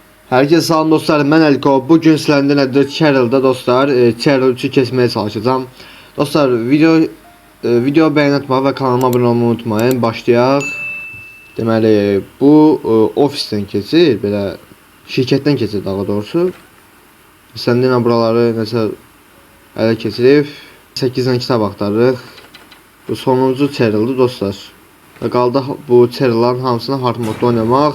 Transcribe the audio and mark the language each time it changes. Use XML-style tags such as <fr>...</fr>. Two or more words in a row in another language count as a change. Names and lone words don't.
<tr>Herkese salam dostlar, ben Elko. Bugün sizlerle nedir? Cheryl'da dostlar, Cheryl 3'ü kesmeye çalışacağım. Dostlar, video beğen atmayı ve kanalıma abone olmayı unutmayın.</tr> <az>Başlayaq. Deməli, bu ofisdən keçir, belə şirkətdən keçir daha doğrusu. Səndən buraları nəsə ələ keçirib 8-dən kitab axtarırıq. Bu sonuncu Cheryl'dır dostlar. Və qaldı bu Cheryl'ların hamısını hard modda oynamaq.</az>